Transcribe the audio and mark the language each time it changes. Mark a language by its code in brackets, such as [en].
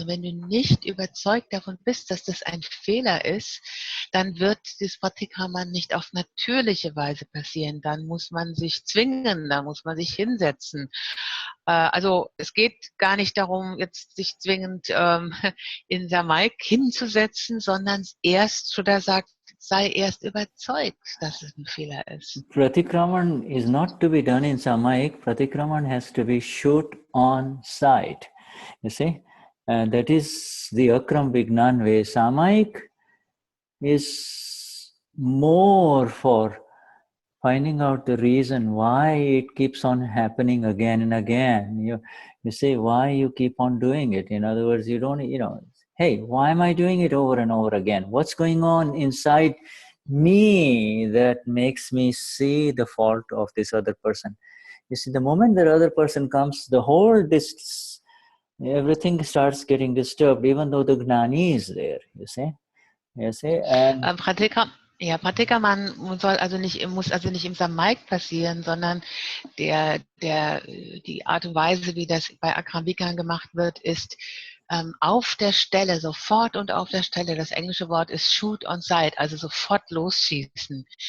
[de] Und wenn du nicht überzeugt davon bist, dass das ein Fehler ist, dann wird das Pratikraman nicht auf natürliche Weise passieren. Dann muss man sich zwingen, da muss man sich hinsetzen. Also es geht gar nicht darum, jetzt sich zwingend in Samayik hinzusetzen, sondern erst, Shuddha sagt, sei erst überzeugt, dass es ein Fehler ist. [en] Pratikraman is not to be done in samayik. Pratikraman has to be shoot on sight. You see, that is the Akram Vignan way. Samayik is more for finding out the reason why it keeps on happening again and again. You say why you keep on doing it. In other words, you don't, hey, why am I doing it over and over again? What's going on inside me that makes me see the fault of this other person? You see, the moment the other person comes, the whole everything starts getting disturbed, even though the Gnani is there, you see. And [de] Pratikraman muss also nicht im Samayik passieren, sondern die Art und Weise, wie das bei Akram Vignan gemacht wird, ist auf der Stelle, sofort und auf der Stelle. Das englische Wort ist [en] shoot on sight, [de] also sofort losschießen.